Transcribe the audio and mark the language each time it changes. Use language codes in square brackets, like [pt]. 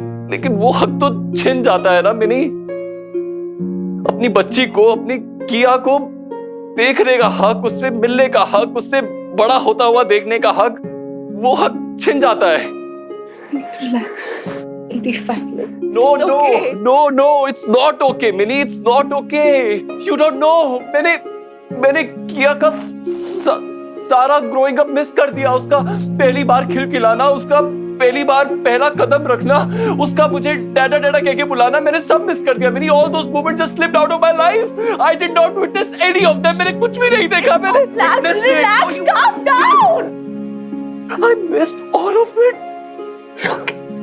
[hi] लेकिन वो हक तो छिन जाता है ना मिनी। अपनी बच्ची को, अपनी किया को देखने का हक, उससे मिलने का हक, उससे बड़ा होता हुआ देखने का हक, वो हक छिन जाता है। [en] Relax, it'll be fine. No, no, no, no, it's not okay, Minnie, it's not okay. You don't know. [hi] मैंने किया का सारा ग्रोइंग अप मिस कर दिया। उसका पहली बार खिलखिलाना, उसका पहली बार पहला कदम रखना, उसका मुझे डैडा डैडा कह के बुलाना, मैंने सब मिस कर दिया। [en] Minnie, all those moments just slipped out of my life. I did not witness any of them. [hi] मैंने कुछ भी नहीं देखा। मैंने [en] Relax, calm down. I missed all of it. It's okay.